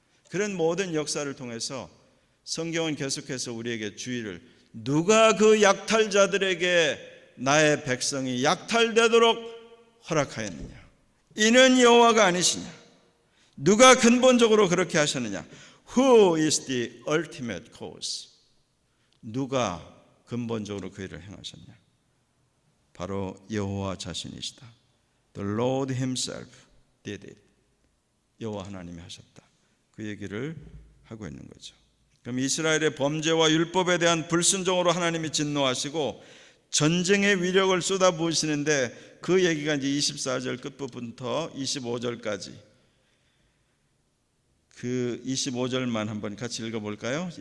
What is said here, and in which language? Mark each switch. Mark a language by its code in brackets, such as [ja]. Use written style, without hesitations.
[ko] 그런 모든 역사를 통해서 성경은 계속해서 우리에게 주의를, 누가 그 약탈자들에게 나의 백성이 약탈되도록 허락하였느냐? 이는 여호와가 아니시냐? 누가 근본적으로 그렇게 하셨느냐? [en] Who is the ultimate cause? [ko] 누가 근본적으로 그 일을 행하셨냐? 바로 여호와 자신이시다. [en] The Lord Himself did it. [ko] 여호와 하나님이 하셨다. 그 얘기를 하고 있는 거죠. 그럼 이스라엘의 범죄와 율법에 대한 불순종으로 하나님이 진노하시고 전쟁의 위력을 쏟아부으시는데, 그 얘기가 이제 24절 끝부분부터 25절까지, 그 25절만 한번 같이 읽어볼까요?